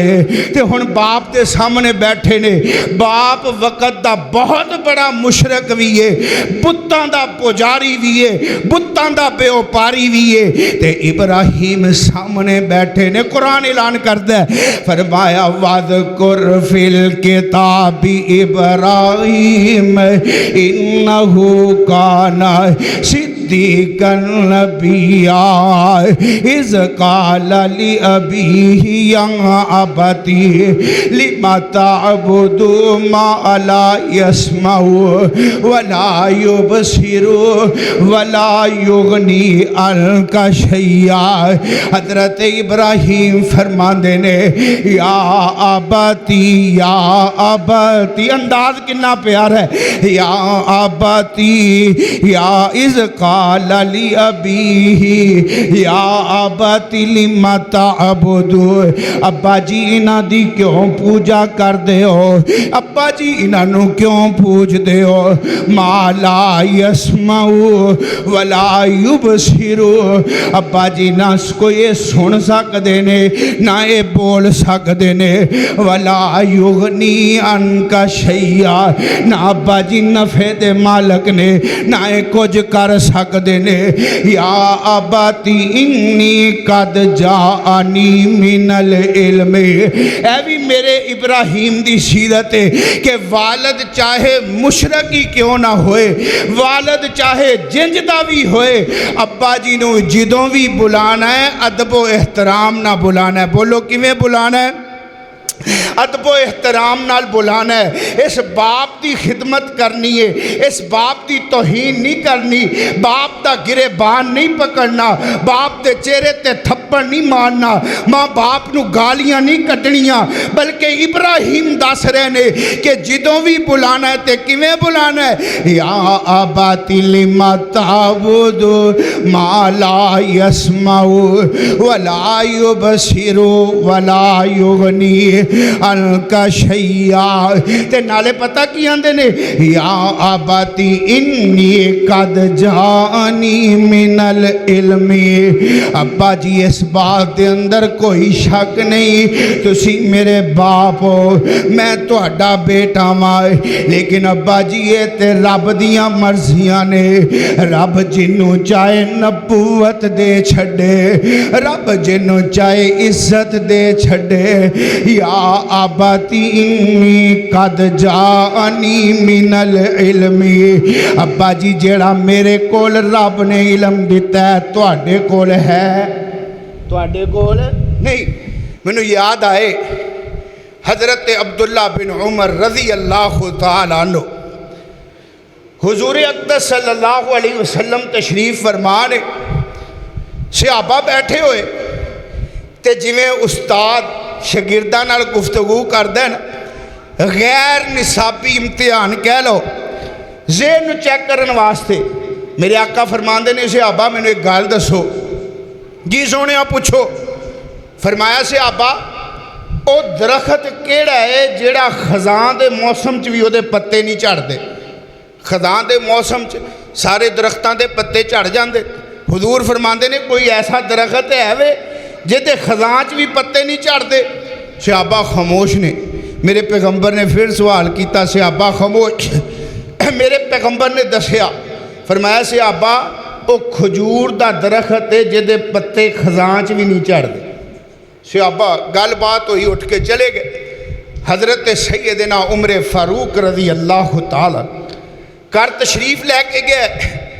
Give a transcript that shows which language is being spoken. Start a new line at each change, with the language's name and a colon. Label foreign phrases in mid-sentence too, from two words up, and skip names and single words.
Punjabi: تے ہن باپ کے سامنے بیٹھے نے، باپ وقت دا بہت بڑا مشرک بھی ہے، بتاں دا دا پجاری بھی ہے، بتاں دا بیوپاری بھی ہے. تے ابراہیم سامنے بیٹھے نے، قرآن اعلان کردا ہے، فرمایا
Arabic: واذكر في الكتاب إبراهيم إنه كان صديقا نبيا إذ قال لأبيه يا أبت لم تعبد ما لا يسمع ولا يبصر ولا يغني عنك شيئا.
Punjabi: حضرت ابراہیم فرماندے نے
Arabic: يا أبت يا أبت,
Punjabi: انداز کتنا پیارا ہے,
Arabic: يا أبت يا إذ قال ل أبيه يا أبت لم تعبد,
Punjabi: ابا جی انہاں دی کیوں پوجا کردے ہو، ابا جی انہاں کیوں پوجدے ہو,
Arabic: ما لا يسمع ولا يبصر,
Punjabi: ابا جی نہ کوئی سن سکتے نے نہ یہ بول سکتے نے,
Arabic: ولا يغني عنك شيئا,
Punjabi: نہ ابا جی نفے دے مالک نے نہ یہ کچھ کر سکتے نے.
Arabic: يا أبت إني قد جاءني من العلم,
Punjabi: اے بھی میرے ابراہیم دی سیرت ہے کہ والد چاہے مشرک ہی کیوں نہ ہوئے، والد چاہے جنج دا بھی ہوئے، ابا جی نوں جدوں بھی بلانا ہے ادب و احترام نہ بلانا ہے. بولو کویں بلانا ہے? ادب و احترام نال بلانا ہے.
Urdu: اس باپ کی خدمت کرنی ہے، اس باپ کی توہین نہیں کرنی، باپ کا گریبان نہیں پکڑنا، باپ کے چہرے
Punjabi: تے تھپڑ نہیں مارنا، ماں باپ نوں گالیاں نہیں کٹنیاں، بلکہ ابراہیم دس رہے نے کہ جدوں بھی بلانا ہے تو کویں بلانا ہے.
Arabic: يا أبت لم تعبد ما لا يسمع ولا يبصر ولا يغني عنك شيئا.
Punjabi: تے نالے پتا کی آندے نے,
Arabic: يا أبت إني قد جاءني من العلم,
Punjabi: ابا جی اس بات کے اندر کوئی شک نہیں، تسی میرے باپ ہو، میں تہاڈا بیٹا واں، لیکن ابا جی یہ تے رب دیاں مرضیاں نے، رب جنوں چاہے نبوت دے چھڈے، رب جنوں چاہے عزت دے چھڈے.
Arabic: يا أبت إني قد جاءني من العلم,
Punjabi: ابا جی جیڑا میرے کول رب نے علم دتا ہے تہاڈے کول ہے، تہاڈے کول نہیں. مینوں یاد آئے حضرت عبداللہ بن عمر
Arabic: رضي الله تعالى عنه,
Punjabi: حضور اقدس
Arabic: صلى الله عليه وسلم
Punjabi: تشریف فرما نے، صحابہ بیٹھے ہوئے تے جویں استاد شاگرداں نال گفتگو کردا ہے نا، غیر نصابی امتحان کہہ لو، ذہن چیک کرنے واسطے میرے آقا فرماندے نے، صحابہ مینوں ایک گل دسو. جی سوہنیا پوچھو. فرمایا صحابہ وہ درخت کیڑا ہے جیہڑا خزاں دے موسم چ بھی اوہدے پتے نہیں جھڑدے. خزاں دے موسم چ سارے درختاں دے پتے جھڑ جاندے، حضور فرماندے نے کوئی ایسا درخت ہے وے جیہدے خزاں چ بھی پتے نہیں جھڑدے. صحابہ خاموش نے۔ میرے پیغمبر نے پھر سوال کیا، صحابہ خاموش. میرے پیغمبر نے دسیا، فرمایا صحابہ وہ کھجور کا درخت ہے جیہدے پتے خزاں چ بھی نہیں جھڑدے. صحابہ گل بات ہوئی، اٹھ کے چلے گئے. حضرت سیدنا عمر فاروق
Arabic: رضي الله تعالى
Punjabi: گھر تشریف لیکے گئے.